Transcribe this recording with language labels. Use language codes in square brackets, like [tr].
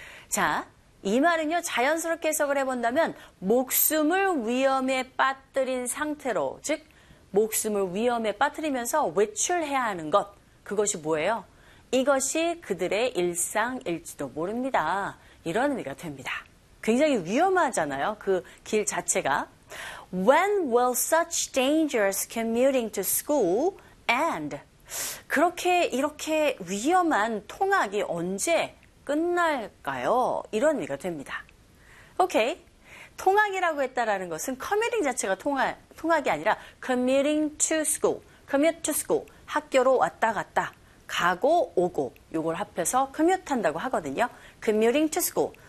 [ko] 자, 이 말은요, 자연스럽게 해석을 해본다면 목숨을 위험에 빠뜨린 상태로, 즉 목숨을 위험에 빠뜨리면서 외출해야 하는 것. 그것이 뭐예요? 이것이 그들의 일상일지도 모릅니다. 이런 의미가 됩니다. 굉장히 위험하잖아요. 그 길 자체가. [en] When will such dangerous commuting to school end? [ko] 그렇게 이렇게 위험한 통학이 언제 끝날까요? 이런 의미가 됩니다. 오케이. 통학이라고 했다라는 것은 commuting 자체가 통학이 아니라 [en] commuting to school. commute to school. [ko] 학교로 왔다 갔다. 가고 오고 요걸 합해서 commute 한다고 하거든요. [en] commuting to school.